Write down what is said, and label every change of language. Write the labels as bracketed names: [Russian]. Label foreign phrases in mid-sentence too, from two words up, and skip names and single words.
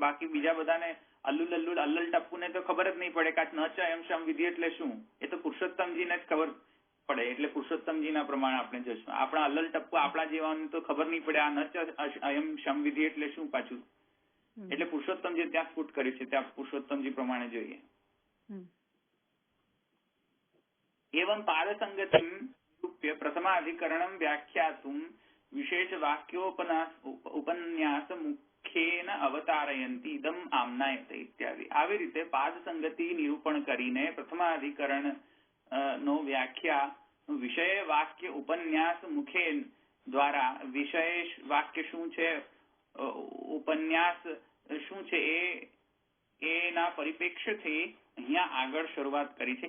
[Gujarati] બાકી બીજા બધાને અલ્લલ ટપ્પુને તો ખબર જ નહીં પડે કે [Sanskrit] ન ચ અયમ સંવિધિ [Gujarati] એટલે શું. એ તો પુરુષોત્તમજીને જ ખબર પડે, એટલે પુરુષોત્તમજીના પ્રમાણે આપણે જશું. આપણા અલ્લલ ટપ્પુ આપણા જેવાને તો ખબર નહીં પડે આ [Sanskrit] ન ચ અયમ સંવિધિ [Gujarati] એટલે શું પાછું. એટલે પુરુષોત્તમજી ત્યાં સ્ફુટ કર્યું છે, ત્યાં પુરુષોત્તમજી પ્રમાણે જોઈએ. [Sanskrit] एवं पादसंगतिं निरूप्य प्रथमाधिकरणं व्याख्यातुं विशेषवाक्योपन्यास मुखेन अवतारयन्ति इदम् आम्नायते इत्यादि. [Gujarati] આવી રીતે પાદસંગતિ નિરૂપણ કરીને પ્રથમાધિકરણ નો વ્યાખ્યા વિષય વાક્ય ઉપન્યાસ મુખે દ્વારા વિશેષ વાક્ય શું છે, ઉપન્યાસ શું છે એના પરિપ્રેક્ષ્યથી અહીંયા આગળ શરૂઆત કરી છે.